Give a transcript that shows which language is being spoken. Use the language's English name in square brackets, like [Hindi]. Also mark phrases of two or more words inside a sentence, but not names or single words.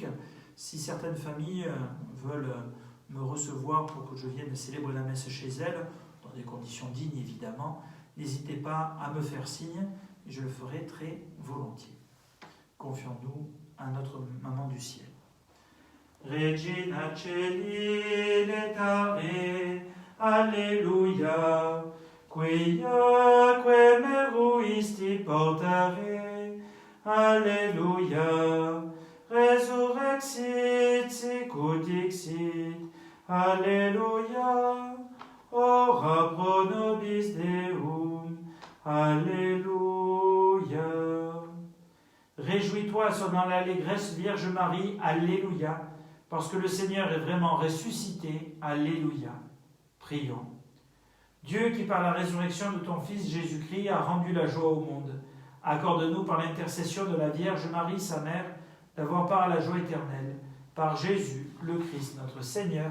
[French] Si certaines familles veulent me recevoir pour que je vienne célébrer la messe chez elles, dans des conditions dignes évidemment, n'hésitez pas à me faire signe et je le ferai très volontiers. Confions-nous à notre Maman du ciel. [Latin] Regina Coeli letare, Alléluia, quia meruisti portare, Alléluia, resurrexit sicut dixit, Alléluia, ora pro nobis Deum, Alléluia. [French] Réjouis-toi, sois dans l'allégresse, Vierge Marie, Alléluia, parce que le Seigneur est vraiment ressuscité, Alléluia. Prions. Dieu qui par la résurrection de ton Fils Jésus-Christ a rendu la joie au monde, accorde-nous par l'intercession de la Vierge Marie, sa mère, d'avoir part à la joie éternelle, par Jésus, le Christ, notre Seigneur.